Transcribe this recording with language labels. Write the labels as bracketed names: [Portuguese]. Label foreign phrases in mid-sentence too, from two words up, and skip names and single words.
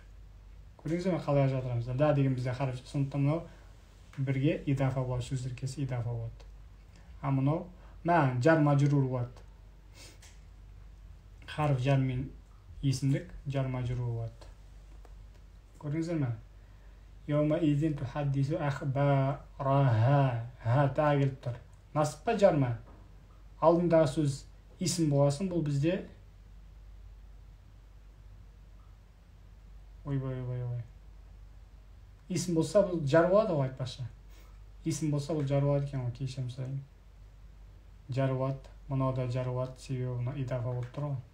[Kazakh] Көрдіңіздер ме? Қалай ажыратамыз? Ла деген бізде харф. Сондықтан мынау бірге идафа болады, сөздер келсе идафа болады. А мынау [Arabic] جار مجرور [Kazakh] болады. [Arabic] حرف جر [Kazakh] мен есімдік [Arabic] جار مجرور [Kazakh] болады. Көрдіңіздер ме? [Arabic] يومئذ تحدث أخبارها. [Kazakh] Тағы келіп тұр. Насып па жар ма? Алдындағы сөз есім боласын, бұл бізде ойбай. Есім болса, бұл жар болады ғой айтпашы. Есім болса, бұл жар болады екен ғой, кешірім сұраймын. Жар болады, мынау да жар болады, себебі мына идафа болып тұр ғой.